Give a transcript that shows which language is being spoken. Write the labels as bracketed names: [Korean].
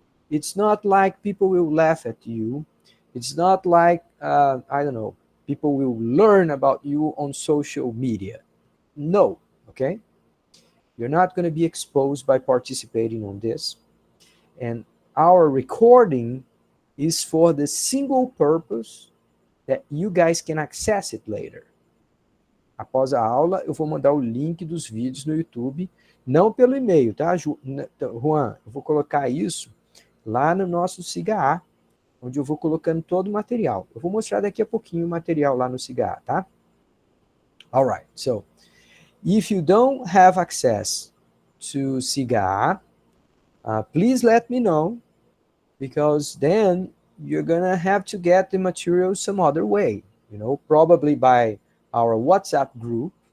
[English] It's not like people will laugh at you. It's not like, people will learn about you on social media. No, okay? You're not going to be exposed by participating on this. And our recording is for the single purpose that you guys can access it later. [Portuguese] Após a aula, eu vou mandar o link dos vídeos no YouTube, não pelo e-mail, tá, Juan? Eu vou colocar isso lá no nosso SIGA, onde eu vou colocando todo o material. Eu vou mostrar daqui a pouquinho o material lá no SIGA, tá? [English] All right, so if you don't have access to SIGA, please let me know, because then you're gonna have to get the material some other way, probably by our WhatsApp group.